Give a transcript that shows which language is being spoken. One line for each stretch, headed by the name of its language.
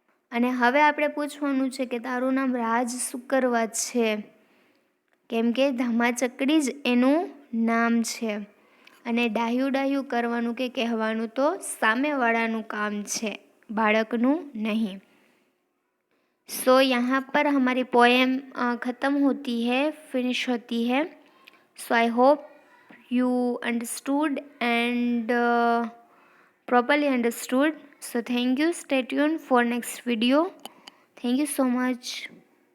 Gujarati: અને હવે આપણે પૂછવાનું છે કે તારું નામ રાજ શું કરવા છે, કેમ કે ધમ્માચકડી જ એનું નામ છે. અને ડાહ્યું ડાહ્યું કરવાનું કે કહેવાનું તો સામેવાળાનું કામ છે, बाળकનું नहीं.
Hindi: सो यहाँ पर हमारी पोएम ख़त्म होती है, फिनिश होती है.
English: So I hope you understood and properly understood. So thank you. Stay tuned for next video. Thank you so much.